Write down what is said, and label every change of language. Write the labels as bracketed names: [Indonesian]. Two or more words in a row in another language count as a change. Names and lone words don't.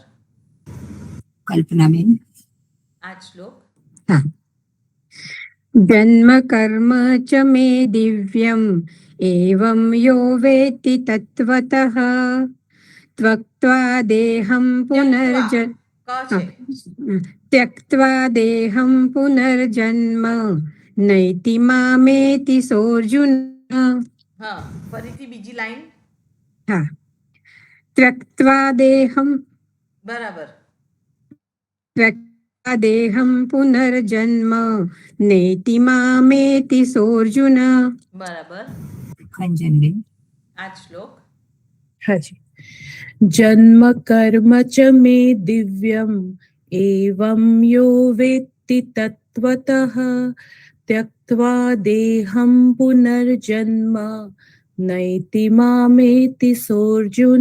[Gujarati] કલ્પનાબેન. આ જ શ્લોક. [Sanskrit] જન્મ કર્મ ચ મે દિવ્યમ એવં યો વેત્તિ તત્વતઃ ત્યક્ત્વા દેહં પુનર્જન્મ [Gujarati] ક છે. [Sanskrit] त्यक्त्वा देहं पुनर्जन्म नैति मामेति सोऽर्जुन. [Gujarati] હા ફરીથી બીજી લાઈન. હા. [Sanskrit] त्यक्त्वा देहं [Gujarati] બરાબર. [Sanskrit] त्यक्त्वा देहं पुनर्जन्म नैति मामेति सोऽर्जुन. [Gujarati] બરાબર. ખંજનબેન. આ જ શ્લોક. હાજી. [Sanskrit] જન્મ કર્મ ચ મે દિવ્યમ એવં યો વેત્તિ તત્વતઃ ત્યક્ત્વા દેહં પુનર્જન્મ નૈતિ મામેતિ સોર્જુન.